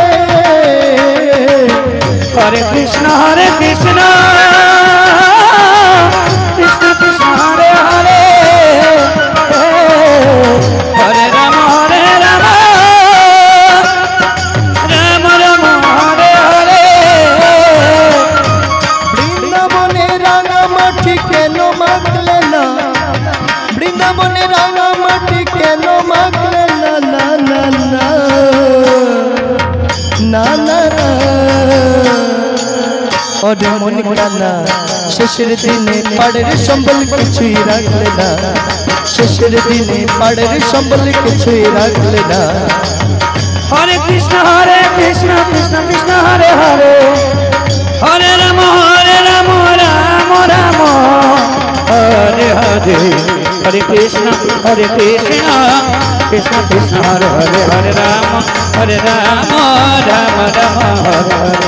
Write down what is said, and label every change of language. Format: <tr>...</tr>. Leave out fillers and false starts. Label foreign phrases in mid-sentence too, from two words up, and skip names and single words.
<sa>हरे कृष्ण कृष्ण कृष्ण हरे हरे हरे राम राम राम हरे हरे</sa> <bn>বৃন্দাবনে রাঙামাটি কেন মাখলে না বৃন্দাবনে রাঙামাটি কেন মাখলে না না না না না না না ওরে মন কানা শেষের দিনে পাড়ের সম্বল কিছুই রাখলে না শেষের দিনে পাড়ের সম্বল কিছুই রাখলে না</bn> <sa>हरे कृष्ण कृष्ण कृष्ण हरे हरे हरे राम राम राम हरे हरे हरे कृष्ण कृष्ण कृष्ण हरे हरे हरे राम राम राम हरे हरे</sa>